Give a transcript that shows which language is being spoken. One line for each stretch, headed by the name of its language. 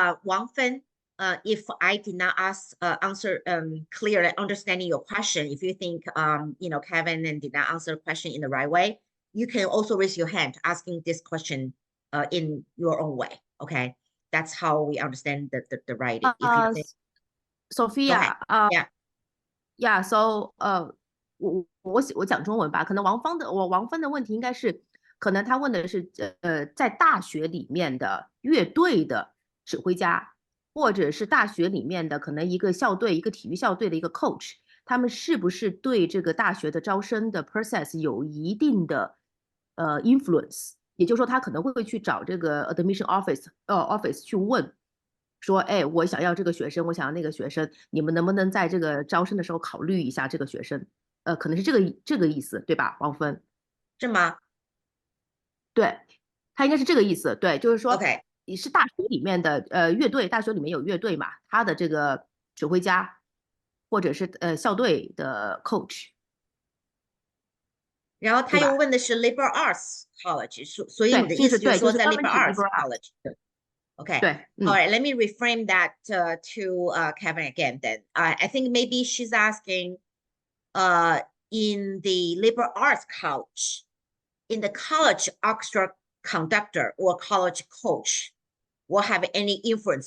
English: Wang Fen, if I did not answer clearly understanding your question, if you think Kevin and did not answer the question in the right way, you can also raise your hand asking this question in your own way. Okay, that's how we understand the writing. If you think, Sophia, yeah.
Chinese: So, 我讲中文吧，可能王芬的问题应该是，可能他问的是在大学里面的乐队的指挥家，或者是大学里面的可能一个校队，一个体育校队的一个 coach， 他们是不是对这个大学的招生的 process 有一定的influence？也就是说，他可能会去找这个 admission office 去问，说，哎，我想要这个学生，我想要那个学生，你们能不能在这个招生的时候考虑一下这个学生？可能是这个意思，对吧，王芬？是吗？对，他应该是这个意思。对，就是说，
English: OK，
Chinese: 你是大学里面的乐队，大学里面有乐队嘛，他的这个指挥家，或者是校队的 coach。然后他又问的是 liberal arts college， 所以你的意思就是说在 liberal arts college。
English: Okay.
Chinese: 对
English: All right. Let me reframe that to Kevin again. Then I think maybe she's asking, in the liberal arts college, in the college orchestra conductor or college coach, will have any influence?